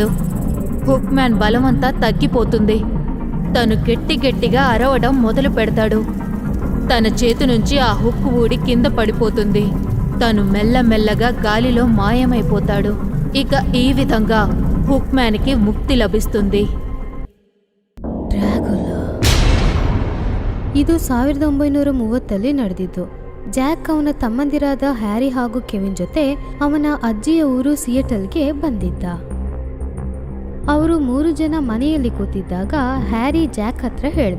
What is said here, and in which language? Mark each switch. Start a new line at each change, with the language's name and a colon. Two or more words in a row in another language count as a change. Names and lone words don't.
Telugu: హుక్ మ్యాన్ బలమంతా తగ్గిపోతుంది. తను గట్టిగా అరవడం మొదలు పెడతాడు. తన చేతి నుంచి ఆ హుక్ ఊడి కింద పడిపోతుంది. తను మెల్లమెల్లగా గాలిలో మాయమైపోతాడు. ఇక ఈ విధంగా హుక్
Kannada: ಮ್ಯಾನ್ಗೆ ಮುಕ್ತಿ ಲಭಿಸುತ್ತದೆ. ಡ್ರ್ಯಾಗುಲಾ. ಇದು 1930ರಲ್ಲಿ ನಡೆದಿದ್ದು. ಜಾಕ್ ಅವನ ತಮ್ಮಂದಿರಾದ ಹ್ಯಾರಿ ಹಾಗೂ ಕೆವಿನ್ ಜೊತೆ ಅವನ ಅಜ್ಜಿಯ ಊರು ಸಿಯಟಲ್ಗೆ ಬಂದಿದ್ದ. ಅವರು 3 ಜನ ಮನೆಯಲ್ಲಿ ಕೂತಿದ್ದಾಗ ಹ್ಯಾರಿ ಜಾಕ್ ಹತ್ರ ಹೇಳ್ದ,